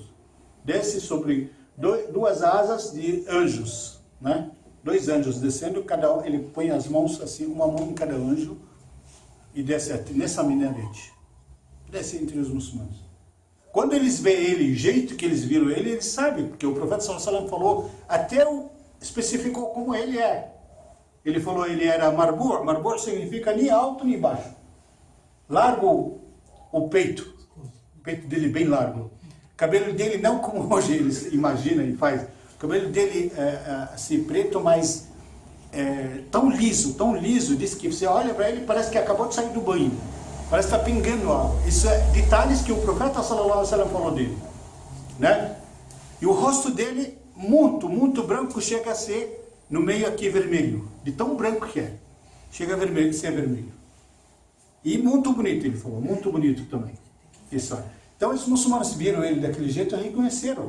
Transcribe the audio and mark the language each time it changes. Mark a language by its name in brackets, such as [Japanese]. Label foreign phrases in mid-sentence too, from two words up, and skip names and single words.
[Portuguese] Desce sobre duas asas de anjos, né? Dois anjos descendo, cada um, ele põe as mãos assim, uma mão em cada anjo, e desce nessa minarete. Desce entre os muçulmanos. Quando eles veem ele, o jeito que eles viram ele, eles sabem, porque o profeta [Arabic] صلى الله عليه وسلم [Portuguese] falou, especificou como ele é. Ele falou, ele era marbur. Marbur significa nem alto nem baixo. Largo o peito dele bem largo. O cabelo dele não como hoje eles imaginam e faz. O cabelo dele assim, preto, mas tão liso, diz que você olha para ele parece que acabou de sair do banho. Parece que está pingando algo. Isso é detalhes que o profeta [Arabic] صلى الله عليه وسلم [Portuguese] falou dele. Né? E o rosto dele, muito branco, chega a ser no meio aqui vermelho. De tão branco que é. Chega a vermelho, ser vermelho. E muito bonito, ele falou. Muito bonito também. Isso. Então, os muçulmanos viram ele daquele jeito e reconheceram.